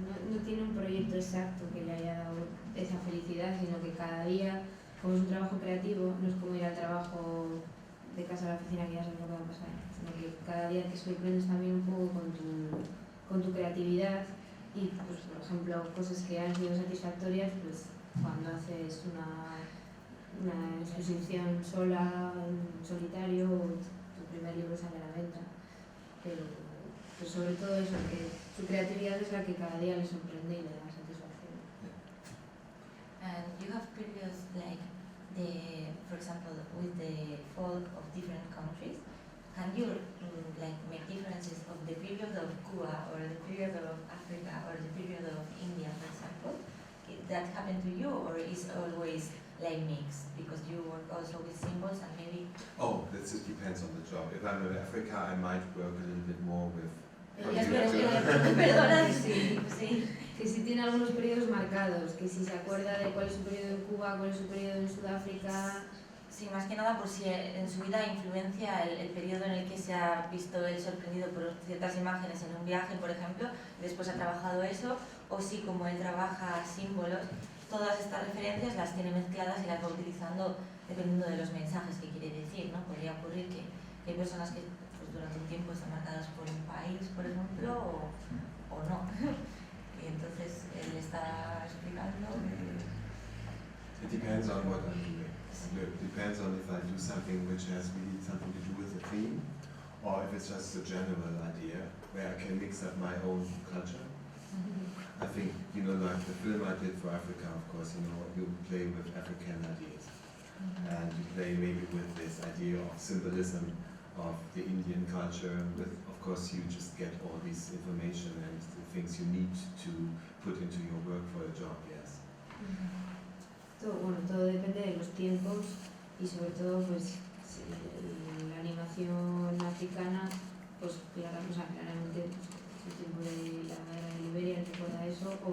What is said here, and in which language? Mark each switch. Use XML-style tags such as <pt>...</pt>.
<es>No tiene un proyecto exacto que le haya dado esa felicidad, sino que cada día, como es un trabajo creativo, no es como ir al trabajo de casa a la oficina que ya sabes lo que va a pasar, sino que cada día te sorprendes también un poco con tu creatividad y, pues, por ejemplo, cosas que han sido satisfactorias, pues cuando haces una exposición sola, en solitario, o tu primer libro sale a la venta, pero sobre todo eso, que su creatividad es la que cada día le sorprende y le da satisfacción.</es> <en>And you have periods like for example, with the folk of different countries. Can you like make differences of the period of Cuba or the period of Africa or the period of India, for example? That happened to you, or is always like mixed because you work also with symbols and maybe? Oh, that just depends on the job. If I'm in Africa, I might work a little bit more with.</en> <es>Perdona, sí. Que si tiene algunos periodos marcados, que si se acuerda de cuál es su periodo en Cuba, cuál es su periodo en Sudáfrica. Sí, más que nada por si en su vida influencia el periodo en el que se ha visto él sorprendido por ciertas imágenes en un viaje, por ejemplo, y después ha trabajado eso, o si como él trabaja símbolos, todas estas referencias las tiene mezcladas y las va utilizando dependiendo de los mensajes que quiere decir, ¿no? Podría ocurrir que hay personas que pues, durante un tiempo están marcadas por un país, por ejemplo, o no. Y entonces él está explicando.</es> <en>It depends on what I'm doing. It depends on if I do something which has really something to do with the theme, or if it's just a general idea where I can mix up my own culture. I think, you know, like the film I did for Africa, of course, you know, you play with African ideas. And you play maybe with this idea of symbolism of the Indian culture. With, of course, you just get all this information and the things you need to put into your work for a job, yes.</en> <es>Todo depende de los tiempos y sobre todo pues la animación africana, pues claramente el tiempo de la guerra de Liberia recuerda eso</es>